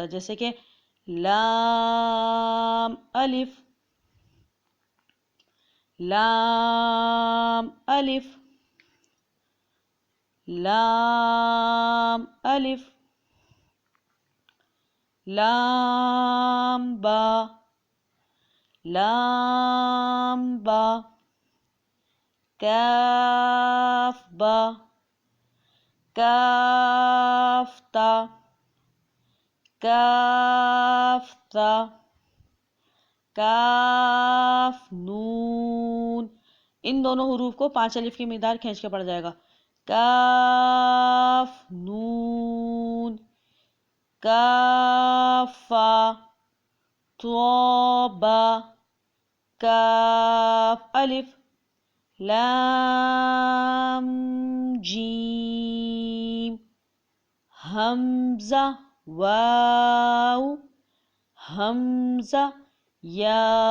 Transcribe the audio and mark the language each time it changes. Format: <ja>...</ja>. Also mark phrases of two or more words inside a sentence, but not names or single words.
<ur>جیسے کہ لام الف، لام الف، لام الف، لام با، لام با، کاف با، کاف تا، کاف تا، کاف نون. ان دونوں حروف کو 5 الف کی مقدار کھینچ کے پڑ جائے گا. کاف نون، کافا، توبا، کاف الف، لام جیم، حمزہ واو، حمزہ یا،</ur>